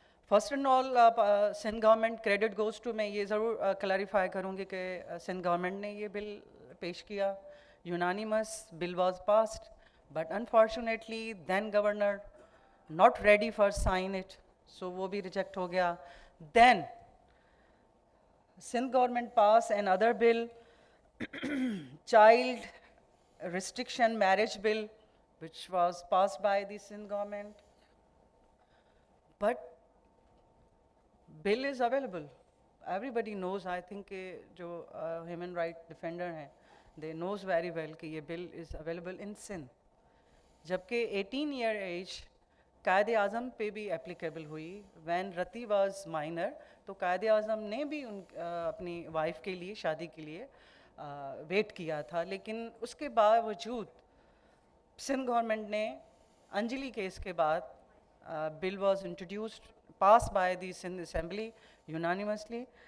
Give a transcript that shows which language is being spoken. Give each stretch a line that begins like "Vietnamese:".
English: first and all Sindh government credit goes to,
Urdu: میں یہ ضرور کلیریفائی کروں گی کہ سندھ گورنمنٹ نے یہ بل پیش کیا،
English: unanimous bill was passed, but unfortunately then governor not ready for sign it, so
Urdu: وہ بھی ریجیکٹ ہو گیا.
English: Then Sindh government passed another bill, child restriction marriage bill, which was passed by the Sindh government. But bill is available. Everybody knows, I think
Urdu: کہ جو
English: human right defender
Urdu: ہیں
English: they knows very well
Urdu: کہ یہ
English: bill is available in Sindh.
Urdu: جبکہ
English: 18 year age
Urdu: Quaid Azam پہ بھی applicable ہوئی.
English: when Ruttie was minor
Urdu: تو قائد اعظم نے بھی اپنی وائف کے لیے شادی کے لیے ویٹ کیا تھا، لیکن اس کے باوجود سندھ گورنمنٹ نے انجلی کیس کے بعد
English: Bill was introduced pass by the Sindh assembly unanimously.